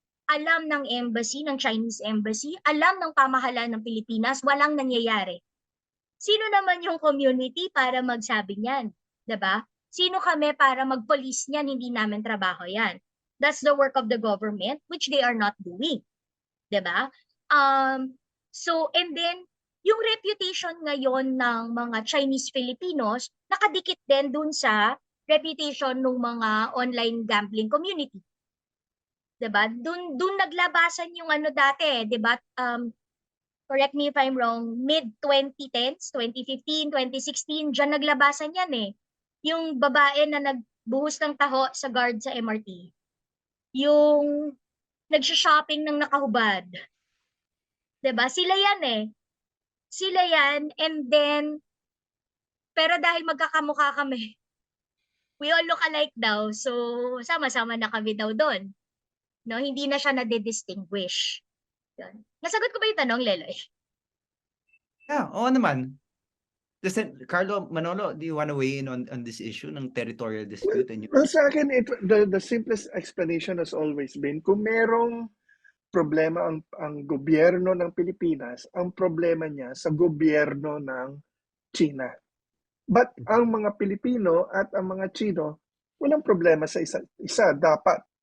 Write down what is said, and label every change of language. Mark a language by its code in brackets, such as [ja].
[tl] Alam ng embassy, ng Chinese embassy, alam ng pamahalaan ng Pilipinas, walang nangyayari. Sino naman yung community para magsabi niyan? Diba? Sino kami para mag-police niyan? Hindi namin trabaho yan. [en] That's the work of the government, which they are not doing. [tl] Diba? So, and then, yung reputation ngayon ng mga Chinese Filipinos, nakadikit din dun sa reputation ng mga online gambling community. Diba? Dun naglabasan yung ano dati, diba? [en] Correct me if I'm wrong, mid-2010s, 2015, 2016, [tl] dyan naglabasan yan eh. Yung babae na nagbuhos ng taho sa guard sa MRT. Yung nagsha-shopping ng nakahubad. Diba? Sila yan eh. Sila yan, and then, pero dahil magkakamukha kami, [en] we all look alike [tl] daw, so sama-sama na kami daw doon. No, hindi na siya nade-distinguish. Yun. Nasagot ko ba yung tanong, Leloy? Yeah, oo naman. [en] Carlo, Manolo, do you want to weigh in on this issue ng territorial dispute? [tl] Well, sa akin, [en] the simplest explanation has always been, [tl] kung merong problema ang gobyerno ng Pilipinas, ang problema niya sa gobyerno ng China. But ang mga Pilipino at ang mga Chino, walang problema sa isa dapat.